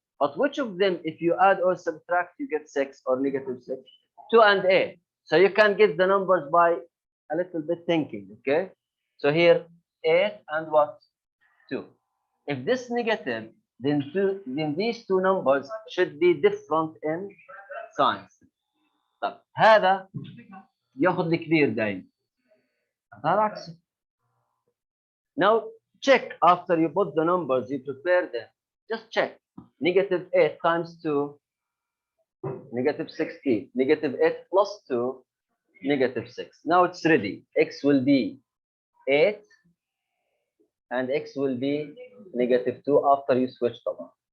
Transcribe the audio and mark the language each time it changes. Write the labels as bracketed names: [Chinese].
[English] But which of them, if you add or subtract, you get 6 or negative 6? 2 and 8. So you can get the numbers by a little bit thinking, okay? So here, 8 and what? 2. If this negative, then these two numbers should be different in signs. [Arabic] طب هذا ياخذ الكبير دايما. هذا عكسه. [English] Now check after you put the numbers, you prepare them. Just check. Negative 8 times 2, negative 16. Negative 8 plus 2, negative 6. Now it's ready. X will be 8 and x will be negative 2 after you switch them on.